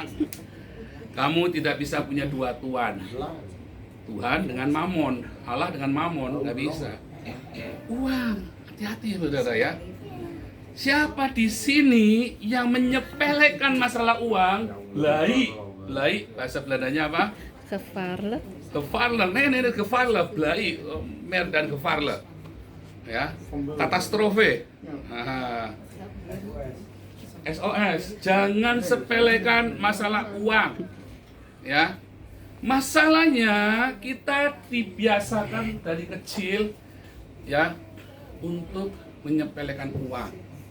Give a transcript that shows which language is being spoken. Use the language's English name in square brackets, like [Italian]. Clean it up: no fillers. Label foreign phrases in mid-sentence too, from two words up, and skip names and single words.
[Indonesian] Kamu tidak bisa punya dua tuan. Tuhan dengan mamon, Allah dengan mamon, nggak bisa. Uang. Hati-hati saudara ya. Siapa di sini yang menyepelekan masalah uang? Belai, bahasa Belandanya apa? Gevaarlijk. [Dutch] Gevaarlijk, nee, gevaarlijk, belai, mer dan gevaarlijk. [Indonesian] Ya, katastrofe. SOS, jangan sepelekan masalah uang. Ya, masalahnya kita dibiasakan dari kecil, ya, untuk menyepelekan uang.